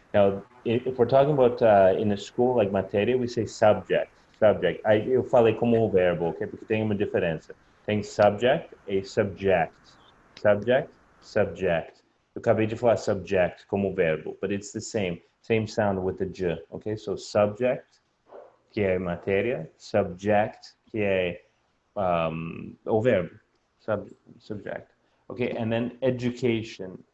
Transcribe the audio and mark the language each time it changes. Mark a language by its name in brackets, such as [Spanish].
[English] Now, if we're talking about in a school like matéria, we say subject. Subject. [Portuguese] Eu falei como um verbo, ok? Porque tem uma diferença. Tem subject e subject. Subject. Eu acabei de falar subject como verbo, but it's the same sound with the j, okay? So subject, que é matéria, subject, que é o verbo, subject. [English] Okay, and then education.